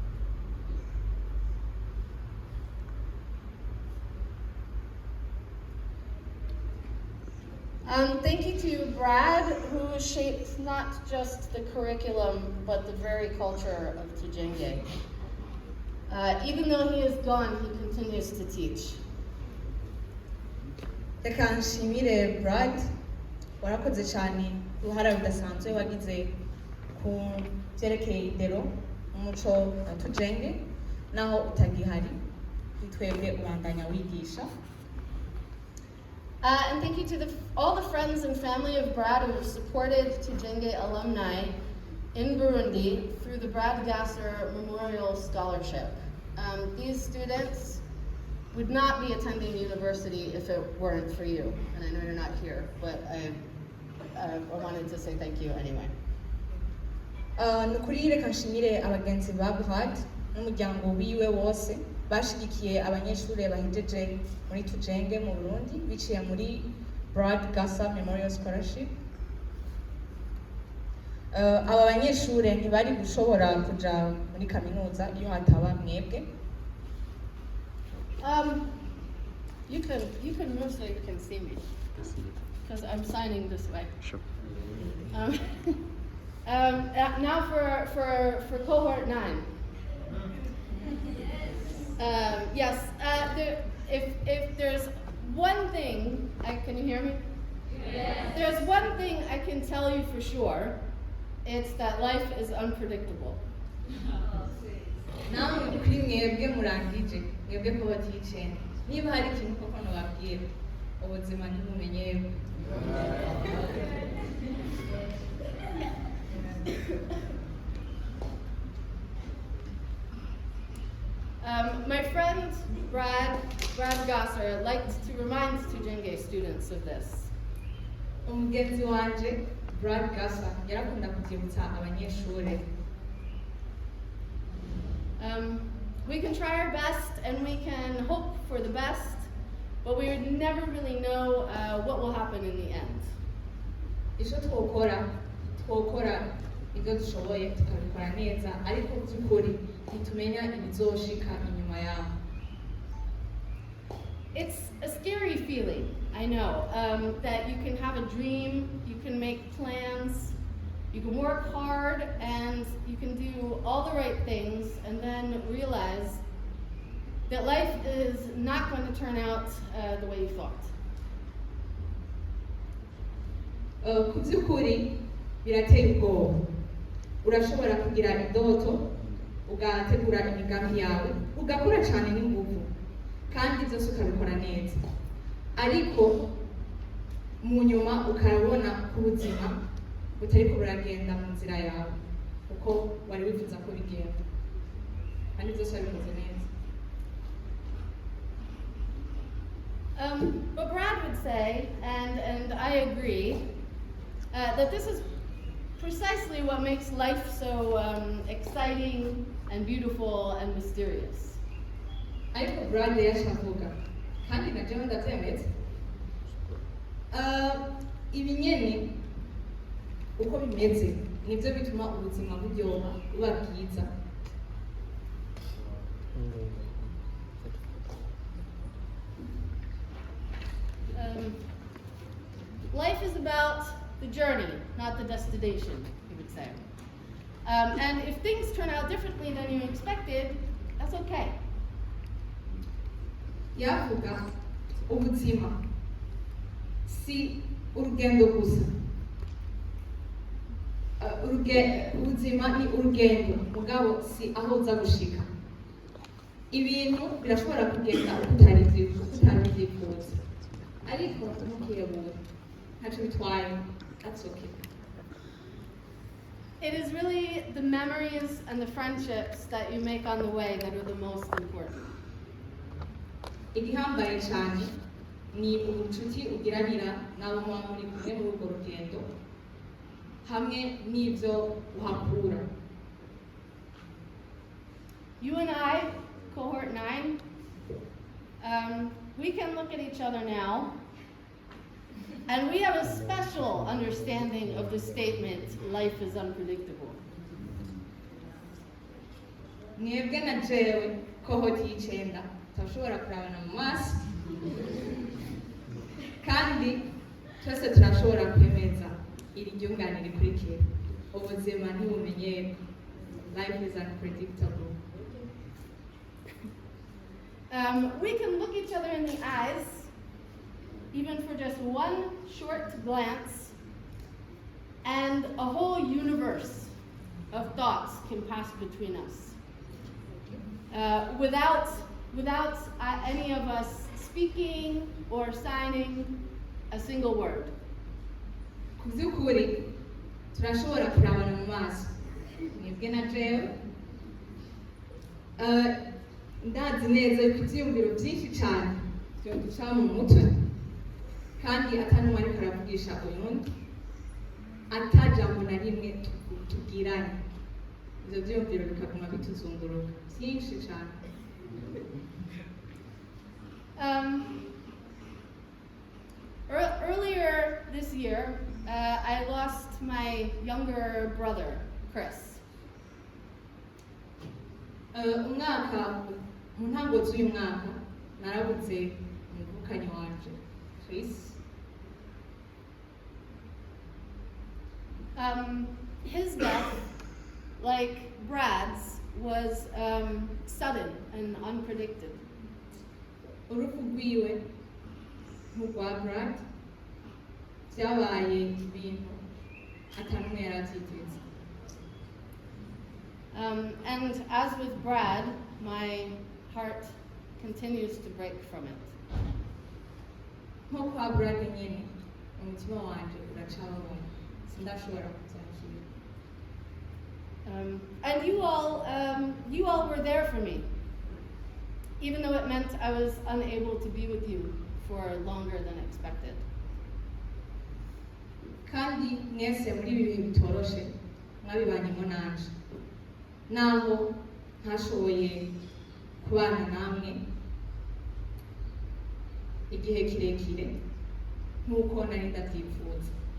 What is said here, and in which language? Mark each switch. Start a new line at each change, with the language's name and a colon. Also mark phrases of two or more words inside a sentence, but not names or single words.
English: Thank you to Brad, who shaped not just the curriculum, but the very culture of Tujenge. Even though he is gone, he continues to teach.
Rundi: Reka nshimire Brad warakoze cyane uruhara rudasanzwe wagize ku byerekeye indero umuco wa Tujenge naho utagihari twebwe ubandanya wigisha.
English: And thank you to all the friends and family of Brad who have supported Tujenge alumni in Burundi through the Brad Gasser Memorial Scholarship. These students would not be attending university if it weren't for you. And I know you're not here, but I wanted to say thank you anyway.
Rundi: Nukuri reka nshimire abagenzi ba Brad n'umuryango wiwe wose bashigikiye abanyeshure bahejeje muri Tujenge mu Burundi biciye muri Brad Gasser Memorial Scholarship. Aba banyeshure ntibari gushobora kuja muri kaminuza iyo hataba mwebwe.
English: You can move so you can see me, because I'm signing this way. Sure. Now for cohort 9. Yes, if there's one thing, can you hear me? Yes. There's one thing I can tell you for sure, it's that life is unpredictable.
Rundi: Namwe kuri mwebwe murangije mwebwe ko batice niba hari ikintu koko nababwira ubuzima ntibumenyewe.
English: My friend Brad Gasser liked to remind Tujenge students of this.
Rundi: Umugenzi wanje Brad Gasser yarakunda kubyibutsa abanyeshure.
English: We can try our best and we can hope for the best, but we would never really know what will happen in the end.
Rundi: Icyo twokora ibyo dushoboye tukabikora neza ariko by'ukuri ntitumenya ibizoshika inyuma yaho.
English: It's a scary feeling, I know, that you can have a dream, you can make plans, you can work hard, and you can do all the right things, and then realize that life is not going to turn out the way you thought.
Rundi: ku by'ukuri birateye ubwoba. Urashobora kugira indoto ugategura imigambi yawe ugakora cyane n'ingufu kandi byose ukabikora neza, ariko mu nyuma ukabona ko ubuzima butariko buragenda mu nzira yawe kuko wari wifuza ko bigenda kandi byose wabikoze neza.
English: But Brad would say, and I agree, that this is precisely what makes life so exciting and beautiful and mysterious.
Rundi: Ariko Brad yashavuga kandi na jewe ndabyemeza, ibi nyene uko bimeze nibyo bituma ubuzima buryoha buba bwiza.
English: Life is about the journey, not the destination, he would say. And if things turn out differently than you expected, that's okay.
Rundi: Yavuga ubuzima si urugendo gusa. Ubuzima ni urugendo mugabo si aho uza gushika. Ibintu birashobora kugenda utari byifuza, ariko ntukiyabura ntacyo bitwaye,
English: that's okay. It is really the memories and the friendships that you make on the way that are the most important.
Rundi: Igihambaye cyane ni ubucuti ugiranira n'abo muba muri kumwe muri urwo rugendo hamwe n'ibyo uhakura.
English: You and I, Cohort 9, we can look at each other now, and we have a special understanding of the statement, life is unpredictable.
Rundi: Mwebwe na jewe Cohort y'icenda turashobora kurabana mu maso kandi twese turashobora kwemeza iri ryungane rikurikira: ubuzima ntibumenyerwa,
English: life is unpredictable. We can look each other in the eyes, even for just one short glance, and a whole universe of thoughts can pass between us. Without any of us speaking or signing a single word.
Rundi: Ku by'ukuri turashobora kurabana mu maso mwebwe na jewe, ndazi neza yuko ibyiyumviro byinshi cyane byoduca mu mutwe kandi atanumwe ariko aravugisha uyundi, atajambo na rimwe tubwiranye, ibyo byiyumviro bikaguma bituzunguruka byinshi cyane.
English: Earlier this year, I lost my younger brother, Chris.
Rundi: Mu ntango z'uyu mwaka narabuze umuvukanyi wanje Chris.
English: His death, like Brad's, was sudden and unpredicted.
Rundi: Urupfu rwiwe nk'urwa Brad byabaye ibintu atanumwe yari abyiteze.
English: And as with Brad, my heart continues to break from it.
Rundi: Nko kwa Brad nyine umutima wanje uracababaye, sindashobora kubyakira.
English: And you all were there for me, even though it meant I was unable to be with you for longer than expected.
Rundi: Kandi mwese muri ibi bihe bitoroshe mwabibanyemo nanje, naho ntashoboye kubana namwe igihe kirekire nk'uko nari ndabyifuza.